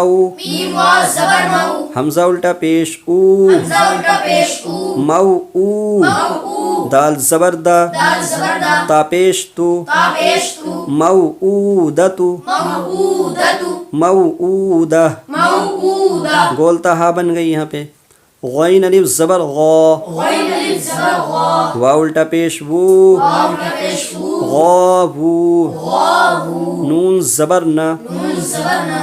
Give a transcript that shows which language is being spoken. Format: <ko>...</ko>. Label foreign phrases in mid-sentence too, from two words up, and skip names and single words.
<ur>میم وا زبر مو حمزہ الٹا پیش او حمزہ الٹا پیش او مو او مو دال زبر دا دال زبر دا تا پیش تو تا پیش تو موعودتو موعودتو موعودہ موعودہ گولتا ہا بن گئی یہاں پہ غین الف زبر غا غین الف زبر غا واو الٹا پیش وو وا الٹا پیش ہو غاوو غاوو نون زبر نہ نون زبر نا</ur>